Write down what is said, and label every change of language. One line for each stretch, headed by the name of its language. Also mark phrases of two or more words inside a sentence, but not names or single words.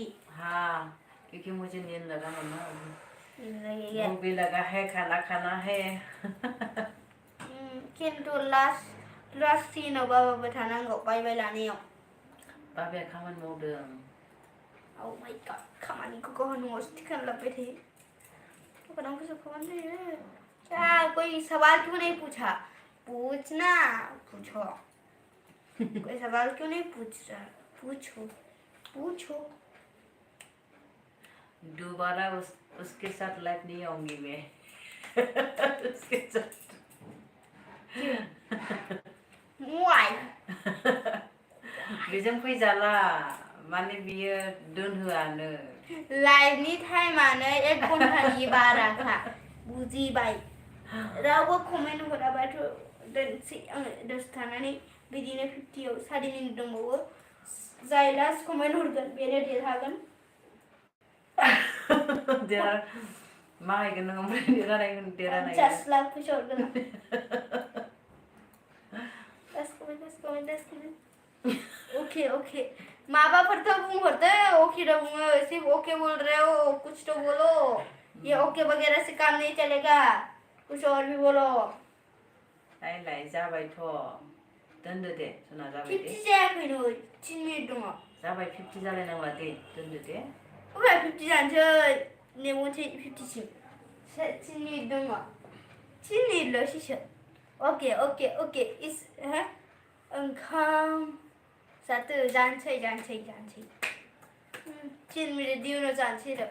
Hindi: हाँ क्योंकि मुझे नींद लगा मम्मा भूख भी लगा है खाना खाना है
Bodo: किंतु लास्ट सीनाव बाबाबो थानांगौ बाय लानायाव बाबाया खामानि मावदों
English: Oh my god
Bodo: खामानिखौ गावहा न'आवसो थिखांलांबाय थायो तो कुछ खामानि जायो
Hindi: क्या कोई सवाल क्यों नहीं पूछा पूछना पूछो कोई सवाल क्यों नहीं पूछ रहा पूछो दोबारा उसके साथ लाइफ नहीं आऊंगी मैं उसके साथ
English: Why?
Bodo: बेजों फैजाला माने बियो दोनहोआनो लाइभनि टाइमानो 1 घन्टानि बाराखा बुजिबाय रावबो कमेन्ट हराबाथ' दोनसै आङो दसे थानानै बिदिनो 50 आव 3.5 मिनिट दंबावो जाय लास्ट कमेन्ट हरगोन बेनो देरहागोन मा हैगोन नों ओमफ्राय देरहानाय 50 लाख फैसा हरगोन लास्ट कमेन्ट ओके माबाफोरथ' बुंहरदो ओके तो बुङो
Hindi: सिर्फ ओके बोल रहे हो कुछ तो बोलो ये ओके वगैरह से काम नहीं चलेगा कुछ और भी बोलो
Bodo: लाय जाबायथ' दोनदो दे सना जाबाय दे 50 जायाखै नै 3 मिनिट दङ जाबाय 50 जालायनांला दे दोनदो दे अब्ला 50 जानोसै नेबावनोसै 50 सिम 3 मिनिट दङ 3 मिनिटल'सैसो ओके इस ओंखाम जानोसै 3 मिनिटनि उनाव जानोसै र'